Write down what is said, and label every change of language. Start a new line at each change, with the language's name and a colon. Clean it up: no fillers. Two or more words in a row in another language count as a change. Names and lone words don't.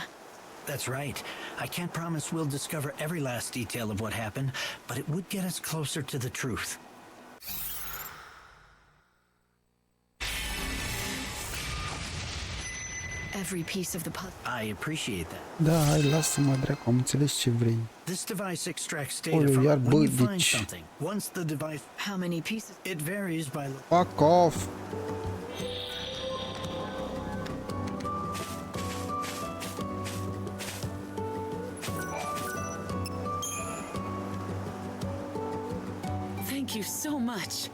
English: That's right. I can't promise we'll discover every last detail of what happened, but it would get us closer to the truth. Every piece of the puzzle. I appreciate that.
Romanian: Da, hai, lasă-mă, dracu, am înțeles ce vrei.
English: This device extracts data
Romanian: Oleu,
English: from
Romanian: iar
English: when you
Romanian: bă,
English: find
Romanian: deci...
English: something. Once the device... How many pieces? It varies by... Fuck off! Thank you so much.